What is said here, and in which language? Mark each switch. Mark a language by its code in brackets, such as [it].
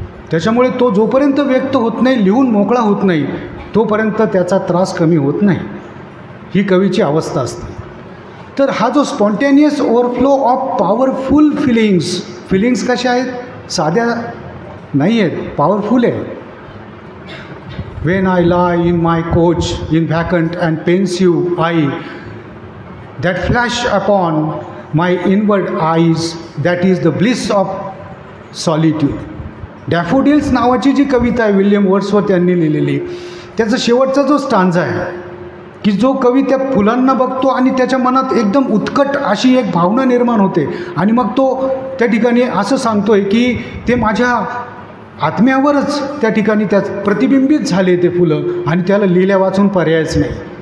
[mr] त्याच्यामुळे तो जोपर्यंत व्यक्त होत नाही, लिहून मोकळा होत नाही, तोपर्यंत त्याचा त्रास कमी होत नाही. ही कवीची अवस्था असते. तर हा जो [en] spontaneous overflow of powerful feelings [mr] कशा आहेत, साध्या नाही आहेत, पॉवरफुल आहे. [en] When I lie in my coach in vacant and pensive eye, that flash upon my inward eyes, that is the bliss of solitude. [mr] Daffodils नावाची जी कविता आहे विलियम वर्ड्सवर्थ यांनी लिहिलेली, त्याचा शेवटचा जो स्टांजा आहे की जो कवी त्या फुलांना बघतो आणि त्याच्या मनात एकदम उत्कट अशी एक भावना निर्माण होते आणि मग तो त्या ठिकाणी असं सांगतोय की ते माझ्या आत्म्यावरच त्या ठिकाणी त्या प्रतिबिंबित झाले ते फुलं आणि त्याला लिहिल्या वाचून पर्यायच नाही.